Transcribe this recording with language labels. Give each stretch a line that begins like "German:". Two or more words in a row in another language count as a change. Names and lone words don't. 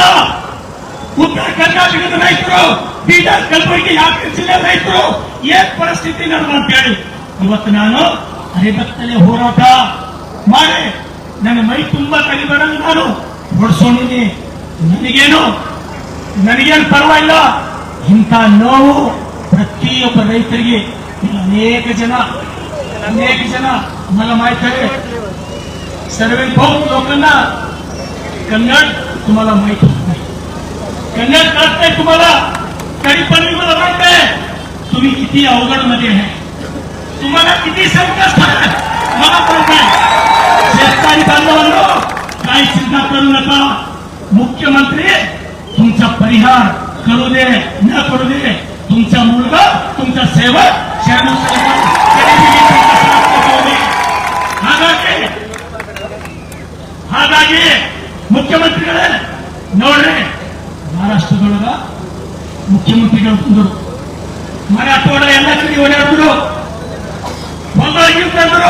Kannada: ಉತ್ತರ ಕರ್ನಾಟಕದ ರೈತರು, ಬೀದರ್, ಕಲಬುರಗಿ, ಯಾದಗಿರಿ ಜಿಲ್ಲೆ ರೈತರು ಏನ್ ಪರಿಸ್ಥಿತಿ ನಡೆದ ಅಂತ ಹೇಳಿ ಇವತ್ತು ನಾನು ಅರೆಬತ್ತಲೆ ಹೋರಾಟ ಮಾಡಿ ನನ್ನ ಮೈ ತುಂಬಾ ಕಲಿಬರಲ್ಲ. ನಾನು ಹೊಡ್ಸೋಣಿನಿ, ನನಗೇನು ಪರವಾಗಿಲ್ಲ. ಇಂಥ ನೋವು ಪ್ರತಿಯೊಬ್ಬ ರೈತರಿಗೆ ಅನೇಕ ಜನ
Marathi: मला माहित आहे. सर्व बहुत लोकांना कन्नड तुम्हाला माहित होत नाही, कन्नड कळत नाही तुम्हाला. तरी पण मी मला माहित आहे तुम्ही किती अवघड मध्ये आहे, तुम्हाला किती संकट आहे मला कळत आहे. शेतकरी बांधवांनो, काही चिंता करू नका. मुख्यमंत्री तुमचा परिहार करू दे न करू दे, तुमचा मुलगा, तुमचा सेवक शरणू
Kannada: ಹಾಗಾಗಿ ಮುಖ್ಯಮಂತ್ರಿಗಳೇ ನೋಡ್ರಿ, ಮಹಾರಾಷ್ಟ್ರದೊಳಗ ಮುಖ್ಯಮಂತ್ರಿಗಳು ಬಂದರು, ಮರಾಠೋಡ ಎಲ್ಲ ಕಡೆ ಓಡಾಡಿದ್ರು, ತಂದ್ರು.